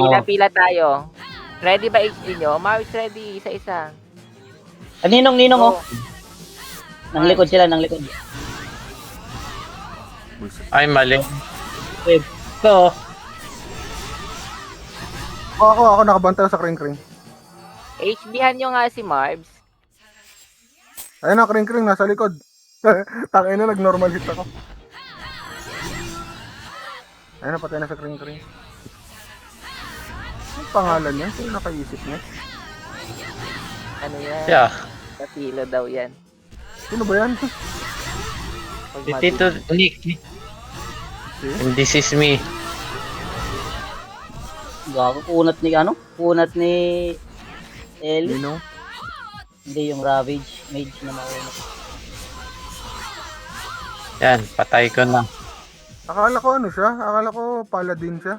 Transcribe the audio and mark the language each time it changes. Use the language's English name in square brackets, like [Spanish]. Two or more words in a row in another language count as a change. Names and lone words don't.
[Filipino] Pila-pila tayo. Ready ba HD nyo? Marbs ready. Isa-isa. Ninong, Go. oh. Nang likod sila, nang likod. Bullshit. Ay, mali. Ito. Ako nakabantay sa kring-kring. HB-han nyo nga si Marbs. Ayun na, kring-kring, nasa likod. Tangin na, nag-normal hit ako. Ayun na, patay na sa kring-kring. Ang pangalan niya? Sino nakaisip niya? Ano yan? Yeah. Kapilo daw yan. Sino ba yan? Pag Si Tito Nick. [English] And this is me. [Filipino] Gago, kunat ni ano? Kunat ni Ellie. Nino? Hindi yung Ravage. Mage na mauna. Yan, patay ko na. Akala ko ano siya? Akala ko paladin siya.